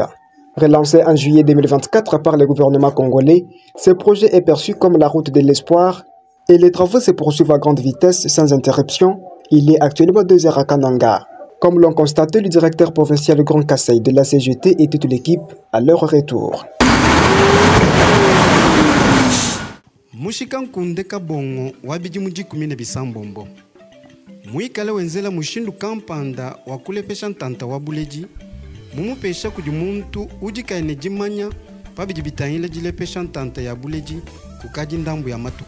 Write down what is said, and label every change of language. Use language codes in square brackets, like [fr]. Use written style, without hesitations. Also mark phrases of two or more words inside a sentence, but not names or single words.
[fr] Relancé en juillet 2024 par le gouvernement congolais, ce projet est perçu comme la route de l'espoir et les travaux se poursuivent à grande vitesse sans interruption. Il est actuellement 2 heures à Kananga. Comme l'ont constaté le directeur provincial Grand Kasaï de la CGT et toute l'équipe à leur retour. [lua] Mushikankunde kabongo wabiji mujikumine bisambombo. Muikale wenzela mushindu kampanda wakulepesha ntanta wabuleji. Mumupesha kudi muntu ujikaine jimanya pabiji bitahile jilepesha ntanta ya buleji kukaji ndambu ya matuku.